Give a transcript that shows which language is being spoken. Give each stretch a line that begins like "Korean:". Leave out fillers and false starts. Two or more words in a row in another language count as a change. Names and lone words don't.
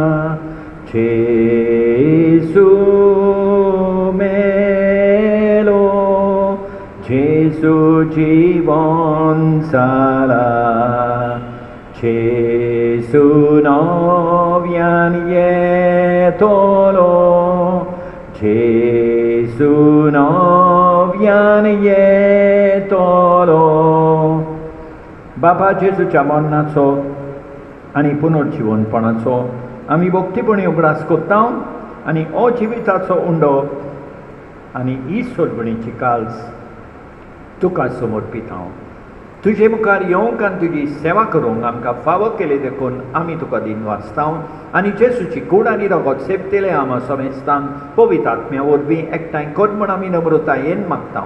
Konkani: Jesu melo Jesu jivon sala Jesu novian yetolo Jesu novian yetolo. बाबा जेजूच्या मरणाचो आनी पुनर्जिवनपणाचो आमी भक्तीपणी उगडास कोत्ता आनी अजिविताचो उंडो आनी ही सोडवणीची काल्स तुका समर्पिता. तुजे मुखार येवंक आनी तुजी सेवा करूंक आमकां फावो केले देखून आमी तुका दिन वाचता आनी जेजूची कूड आनी रगत सेपतेले आमा समेस्तान पवित्र आत्म्या वरवीं एकठांय कर म्हण आमी नम्रतायेन मागता.